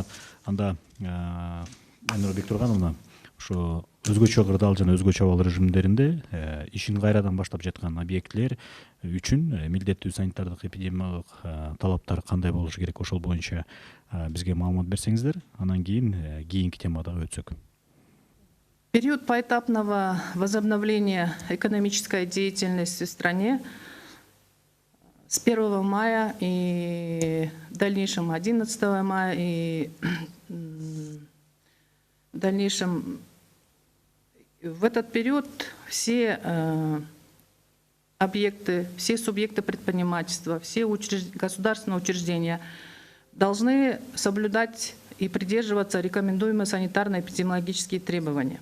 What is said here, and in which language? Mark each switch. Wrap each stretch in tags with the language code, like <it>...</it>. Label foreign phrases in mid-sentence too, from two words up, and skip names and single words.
<ky>Анда Айнура Бектургановна, ошо өзгөчө кырдаал жана өзгөчө абал режимдеринде ишин кайрадан баштап жаткан объектлер үчүн милдеттүү санитардык эпидемиологиялык талаптар кандай болушу керек, ошол боюнча бизге маалымат берсеңиздер, анан кийинки темада өтсөк.</ky> <ru>Период поэтапного возобновления экономической деятельности в стране с 1 мая и в дальнейшем 11 мая и в дальнейшем в этот период все объекты, все субъекты предпринимательства, все государственные учреждения должны соблюдать и придерживаться рекомендуемые санитарно-эпидемиологические требования.</ru>